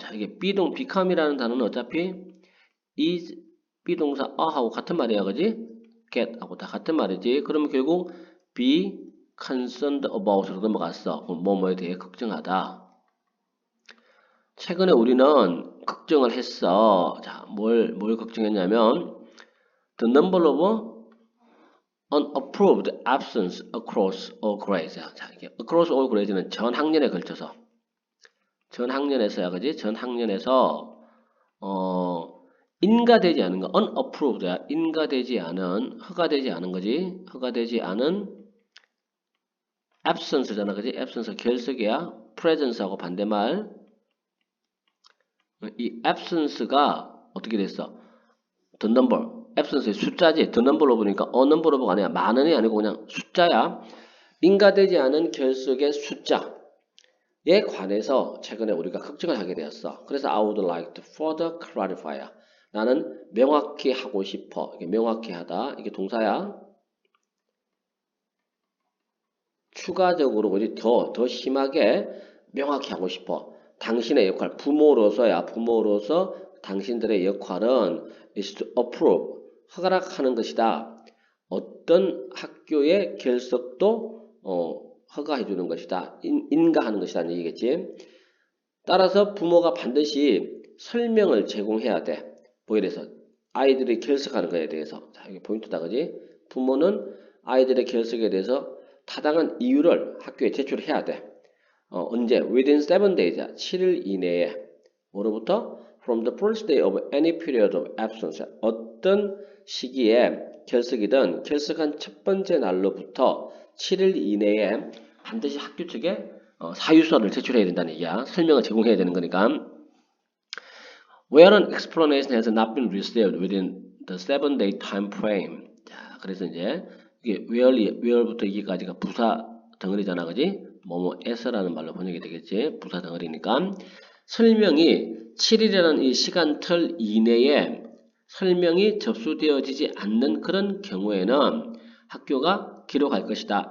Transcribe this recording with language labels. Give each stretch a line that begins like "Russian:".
Korean: 자, 이게 become이라는 단어는 어차피
English: is
Korean: 비동사 ha고 같은 말이야, 그지? get하고 다 같은 말이지. 그러면 결국
English: be concerned about
Korean: 으로 넘어갔어. 뭐뭐에 대해 걱정하다. 최근에 우리는 걱정을 했어. 자, 뭘 걱정했냐면
English: the number of unapproved absence across all grades.
Korean: 자, 이게
English: across all grades
Korean: 는 전 학년에 걸쳐서 전학년에서야, 그지? 전학년에서 인가되지 않은 거, unapproved야. 인가되지 않은, 허가되지 않은 거지. 허가되지 않은 absence잖아, 그지? absence 결석이야. presence하고 반대말. 이 absence가 어떻게 됐어?
English: the number.
Korean: absence의 숫자지.
English: the number
Korean: 로 보니까
English: number of
Korean: 가 아니야. 많은이 아니고 그냥 숫자야. 인가되지 않은 결석의 숫자에 관해서 최근에 우리가 걱정을 하게 되었어. 그래서
English: I would like to further clarify.
Korean: 나는 명확히 하고 싶어. 이게 명확히 하다. 이게 동사야. 추가적으로 그지? 더 심하게 명확히 하고 싶어. 당신의 역할, 부모로서 당신들의 역할은
English: is to approve,
Korean: 허가하는 것이다. 어떤 학교의 결석도 허가해 주는 것이다. 인가하는 것이다. 얘기겠지. 따라서 부모가 반드시 설명을 제공해야 돼. 뭐에 대해서? 아이들이 결석하는 거에 대해서. 자, 이게 포인트다, 그지? 부모는 아이들의 결석에 대해서 타당한 이유를 학교에 제출해야 돼. 언제?
English: Within 7 days,
Korean: 7일 이내에. 뭐로부터?
English: From the first day of any period of absence.
Korean: 어떤 시기에 결석이든 결석한 첫 번째 날로부터 7일 이내에 반드시 학교 측에 사유서를 제출해야 된다는 얘기야. 설명을 제공해야 되는 거니까.
English: Where an explanation has not been received within the 7-day time frame.
Korean: 자, 그래서 이제 이게 where부터 여기까지가 부사 덩어리잖아, 그지? 뭐뭐에서라는 말로 번역이 되겠지? 부사 덩어리니까. 설명이 7일이라는 이 시간틀 이내에 설명이 접수되어지지 않는 그런 경우에는 학교가 기록할 것이다.